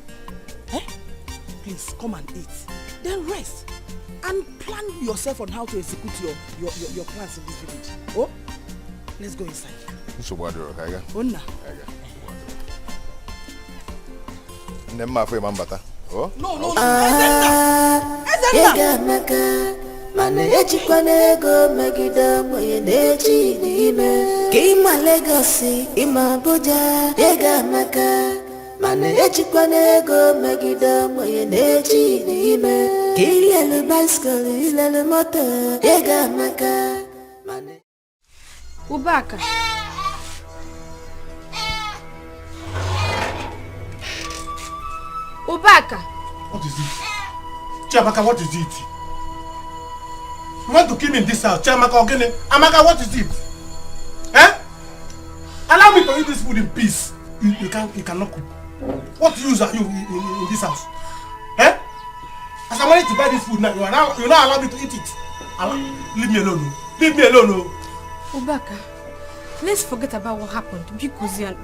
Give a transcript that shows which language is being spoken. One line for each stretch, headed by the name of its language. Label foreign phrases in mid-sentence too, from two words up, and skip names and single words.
English: Eh? Please, come and eat. Then rest. And plan yourself on how to execute your plans in this village. Oh? Let's go inside. Onna. Oh? No. Ezenna!
Igbo: Mana ejikwana ego megide mwenye na-eji n'ime ka ịma Legacy ịma Abuja ego amaka mana ejikwana ego megide mwenye na-eji n'ime ka ilele bicycle ilele moto ego amaka mana Ubaka. Ubaka.
English: What is it? Chiamaka, what is it? You want to kill me in this house? Chiamaka, okay? Amaka, what is it? Eh? Allow me to eat this food in peace. You cannot cook. What use are you in this house? Eh? As I wanted to buy this food now, you not allow me to eat it. Leave me alone. Leave me alone. Ubaka, let's forget about what happened because eh?